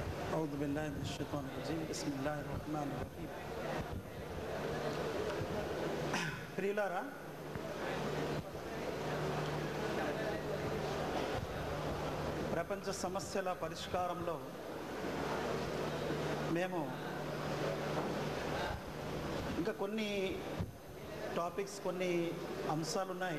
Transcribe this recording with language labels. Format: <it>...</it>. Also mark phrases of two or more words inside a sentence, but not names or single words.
<ar>أعوذ بالله من الشيطان الرجيم بسم الله الرحمن الرحيم.</ar> <te>ప్రియులారా, ప్రపంచ సమస్యల పరిష్కారంలో మేము ఇంకా కొన్ని టాపిక్స్, కొన్ని అంశాలు ఉన్నాయి.</te>